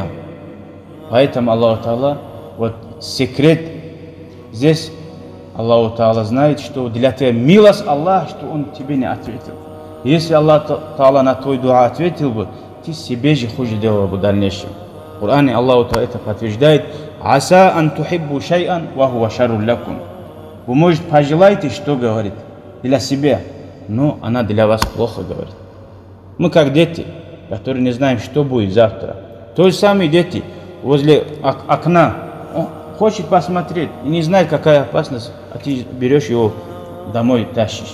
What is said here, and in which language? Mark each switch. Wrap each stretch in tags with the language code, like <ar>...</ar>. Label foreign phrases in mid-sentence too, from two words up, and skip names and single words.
<ru>Поэтому</ru> <ar>الله تعالى,</ar> <ru>вот секрет здесь,</ru> <ar>الله تعالى</ar> <ru>знает, что для тебя милость Аллаха, что Он тебе не ответил. Если</ru> <ar>الله تعالى</ar> <ru>на твой дуа ответил бы, ты себе же хуже делал бы в дальнейшем. В Коране</ru> <ar>الله تعالى</ar> <ru>это подтверждает.</ru> <ar>عسى أن تحبوا شيئا وهو شر لكم.</ar> <ru>Вы, может, пожелаете, что говорит, для себя, но она для вас плохо говорит. Мы как дети, которые не знаем, что будет завтра. То же самое дети возле окна. Хочет посмотреть и не знает, какая опасность, а ты берешь его домой, тащишь.</ru>